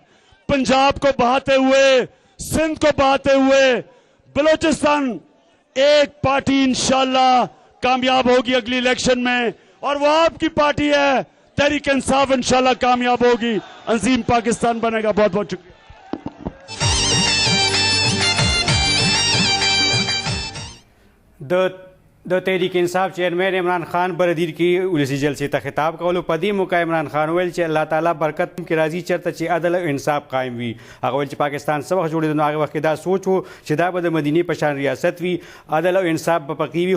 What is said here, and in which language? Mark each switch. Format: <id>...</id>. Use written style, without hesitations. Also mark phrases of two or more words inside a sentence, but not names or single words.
<ur>پنجاب کو بہاتے ہوئے، سندھ کو بہاتے ہوئے، بلوچستان ایک پارٹی انشاءاللہ کامیاب ہوگی اگلی الیکشن میں، اور وہ آپ کی پارٹی ہے تحریک انصاف. انشاءاللہ کامیاب ہوگی، عظیم پاکستان بنے گا. بہت بہت شکریہ.</ur> <ps>د تحریک انصاف چیئرمین عمران خان بردیر کی ولسی جلسے تا خطاب کولو پدی موقع عمران خان ویل چې الله تعالی برکت کې راضي چرته چې عدل او انصاف قائم وي. هغه ویل چې پاکستان څه وخت جوړېدو نو هغه وخت دا سوچ وو چې دا به د مدینې په شان ریاست وي، عدل او انصاف به پکې وي.</ps>